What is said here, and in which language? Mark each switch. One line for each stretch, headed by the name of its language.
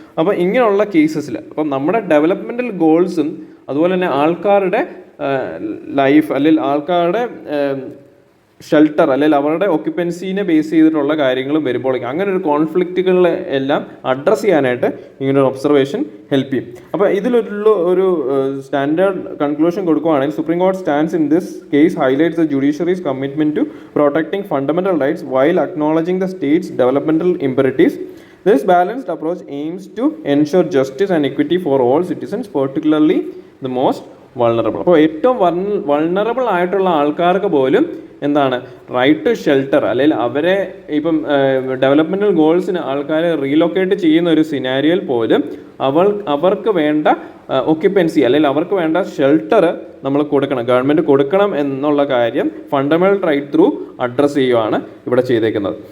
Malayalam: അപ്പോൾ ഇങ്ങനെയുള്ള കേസസിൽ അപ്പം നമ്മുടെ ഡെവലപ്മെൻറ്റൽ ഗോൾസും അതുപോലെ തന്നെ ആൾക്കാരുടെ ലൈഫ് അല്ലെങ്കിൽ ആൾക്കാരുടെ ഷെൽട്ടർ അല്ലെങ്കിൽ അവരുടെ ഒക്യുപ്പൻസിനെ ബേസ് ചെയ്തിട്ടുള്ള കാര്യങ്ങളും വരുമ്പോൾ അങ്ങനെ ഒരു കോൺഫ്ലിക്റ്റുകളെ എല്ലാം അഡ്രസ്സ് ചെയ്യാനായിട്ട് ഇങ്ങനൊരു ഒബ്സർവേഷൻ ഹെൽപ്പ് ചെയ്യും. അപ്പോൾ ഇതിലൊരു ഒരു സ്റ്റാൻഡേർഡ് കൺക്ലൂഷൻ കൊടുക്കുകയാണെങ്കിൽ
English: Supreme court stands in this case highlights the judiciary's commitment to protecting fundamental rights while acknowledging the state's developmental imperatives. This balanced approach aims to ensure justice and equity for all citizens, particularly the most vulnerable.
Malayalam: അപ്പോൾ ഏറ്റവും vulnerable ആയിട്ടുള്ള ആൾക്കാർക്ക് പോലും എന്താണ് right to shelter, അല്ലെങ്കിൽ അവരെ ഇപ്പം developmental ഗോൾസിന് ആൾക്കാരെ റീലൊക്കേറ്റ് ചെയ്യുന്ന ഒരു സിനാരിയോയിൽ പോലും അവർക്ക് വേണ്ട ഒക്യുപ്പൻസി അല്ലെങ്കിൽ അവർക്ക് വേണ്ട ഷെൽട്ടർ നമ്മൾ കൊടുക്കണം, ഗവൺമെൻറ് കൊടുക്കണം എന്നുള്ള കാര്യം ഫണ്ടമെൻ്റൽ റൈറ്റ് ത്രൂ അഡ്രസ്സ് ചെയ്യുകയാണ് ഇവിടെ ചെയ്തേക്കുന്നത്.